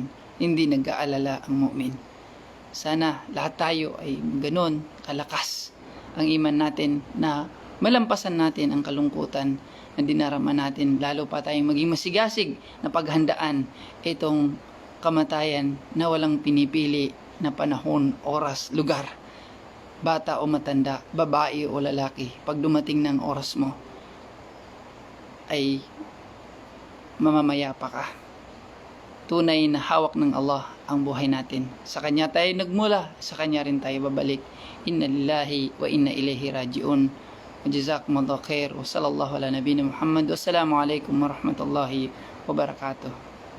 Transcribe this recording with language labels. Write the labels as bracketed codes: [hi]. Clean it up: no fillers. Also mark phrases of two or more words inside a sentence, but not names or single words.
[tl] Hindi nag-aalala ang mu'min. Sana lahat tayo ay ganoon kalakas ang iman natin na malampasan natin ang kalungkutan na dinarama natin, lalo pa tayong maging masigasig na paghandaan itong kamatayan na walang pinipili na panahon, oras, lugar, bata o matanda, babae o lalaki. Pag dumating ng oras mo ay mamamayapa ka. Tunay na hawak ng Allah ang buhay natin. Sa Kanya tayo nagmula, sa Kanya rin tayo babalik. [ar] إنا لله وإنا إليه راجعون. جزاكم الله خير وصلى الله على نبينا محمد. والسلام عليكم ورحمة الله وبركاته.